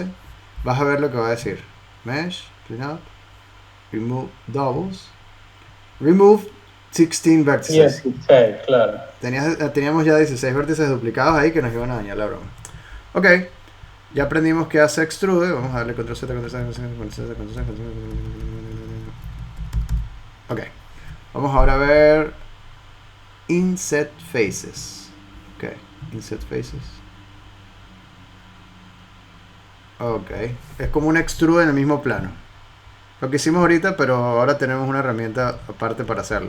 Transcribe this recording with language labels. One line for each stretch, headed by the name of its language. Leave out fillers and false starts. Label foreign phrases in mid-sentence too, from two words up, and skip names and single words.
Spanish: Vas a ver lo que va a decir. Mesh, Clean Up, Remove Doubles, Remove 16 vértices. 16, claro. Teníamos ya 16 vértices duplicados ahí que nos iban a dañar la broma. Ok, ya aprendimos que hace extrude. Vamos a darle Ctrl Z, Ctrl Z, Ctrl Z, Ctrl Z, Ctrl Z. Ok, vamos ahora a ver Inset Faces. Ok, Inset Faces. Ok, es como un extrude en el mismo plano. Lo que hicimos ahorita, pero ahora tenemos una herramienta aparte para hacerlo.